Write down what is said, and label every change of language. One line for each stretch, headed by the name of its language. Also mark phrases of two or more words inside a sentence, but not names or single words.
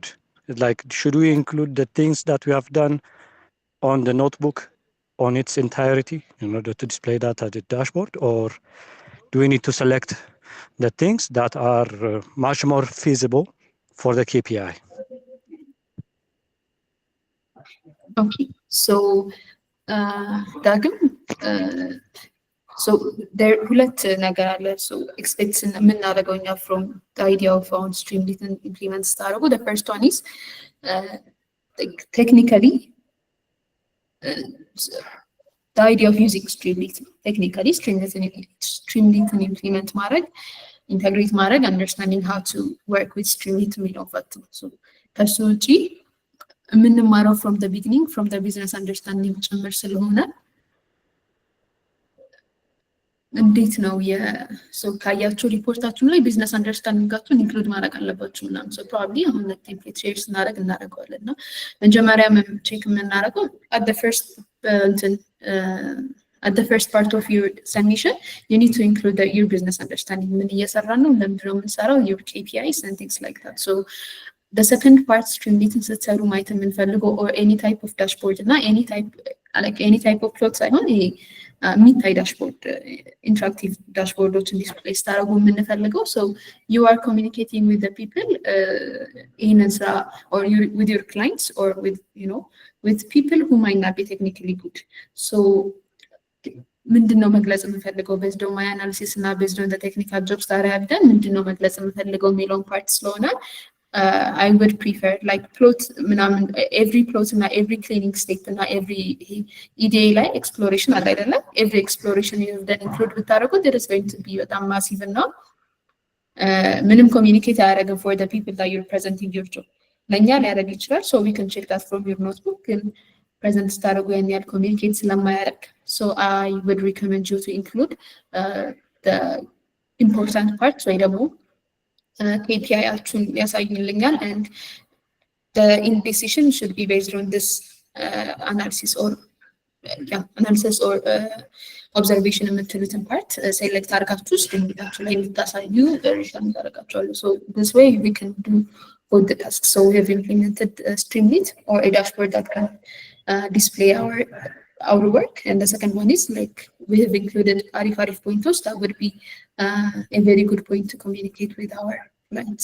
English: Like, should we include the things that we have done on the notebook on its entirety in order to display that at the dashboard, or do we need to select the things that are much more feasible for the KPI? Okay, so Dagam, so there
Amharic: ሁለት ነገር አለ.
English: So expects
Amharic: የምናደርገው እኛ
English: from the idea of on Streamlit and implement ስታደርጉ, the first one is like technically the idea of using Streamlit, technically Streamlit and implement ማድረግ, integrate ማድረግ, understanding how to work with Streamlit
Amharic: የሚለው ፈት ነው. So ከሱ ውጪ የምንማረው
English: from the beginning, from the business understanding
Amharic: ጭምር ስለሆነ እንዴት ነው ሰው ካያችሁ ሪፖርታችሁን ላይ
English: business understanding
Amharic: ኢንክሉድ ማድረግ አለባችሁ ምናምን።
English: so probably
Amharic: አሁን
English: template share
Amharic: እናደርገዋለን እና መጀመሪያ ቼክ የምናደርገው
English: at the first part of your submission you need to include your business understanding,
Amharic: ምን እየሰራን ነው፣ ለምንድን ነው የምንሰራው፣
English: your KPIs and things like that. So the second part Streamlit
Amharic: ስትሰሩ ማየት የምንፈልገው
English: or any type of dashboard እና any type of plot
Amharic: ሳይሆን የሚታይ
English: dashboard interactive dashboards display
Amharic: ስታደርጉ የምንፈልገው።
English: so you are communicating with the people
Amharic: ይህንን ስራ
English: or with your clients or with people who might not be technically good። ሶ
Amharic: ምንድን ነው መግለጽ የምፈልገው
English: based on my analysis እና based on technical jobs
Amharic: ታዲያ አብደን ምንድን ነው መግለጽ የምፈልገው የሚለውን ፓርት ስለሆነ
English: I would prefer like plot ምናምን every plot እና every cleaning step እና every EDA ላይ exploration
Amharic: አለ አይደለ?
English: every exploration you then include ብታደርጉት it is going to be በጣም massive እና
Amharic: ምንም communicate አያደርግም
English: for the people that you're presenting your job።
Amharic: ለእኛ ሊያደርግ ይችላል
English: so we can check that from your notebook
Amharic: ግን present ስታደርጉ ያን ያህል communicate ስለማያደርግ
English: so I would recommend you to include the important parts
Amharic: ወይ ደግሞ KPI actually ያሳይልኛል
English: and the indecision should be based on this analysis or observation
Amharic: የምትሉትን part select አድርጋችሁ ስክሪናችሁ ላይ እንድታሳዩ ሪከመንድ አደርጋችኋለሁ።
English: So this way we can do both the tasks. So we have implemented Streamlit or a dashboard that can display our work, and the second one is like we have included Arif pointers that would be a very good point to communicate with our clients.